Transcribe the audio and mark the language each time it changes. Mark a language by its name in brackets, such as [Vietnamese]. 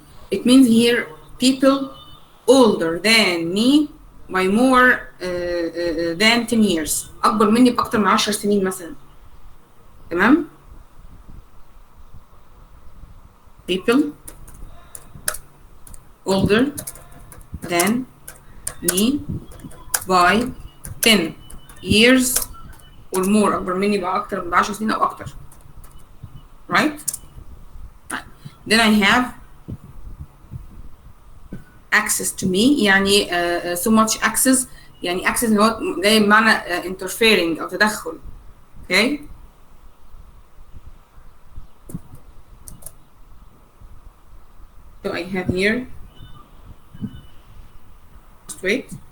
[English] It means here people older than me by more than 10 years. [Arabic] أكبر مني بأكتر من 10 سنين مثلا. [English] تمام؟ People older than me by 10 years or more. [Arabic] أكبر مني بأكتر من 10 سنين أو أكتر. [English] Right? Then I have access to me، يعني so much access، يعني access [Arabic] اللي هو جاي بمعنى [English] interfering [Arabic] أو تدخل. [English] Okay؟ So I have here straight.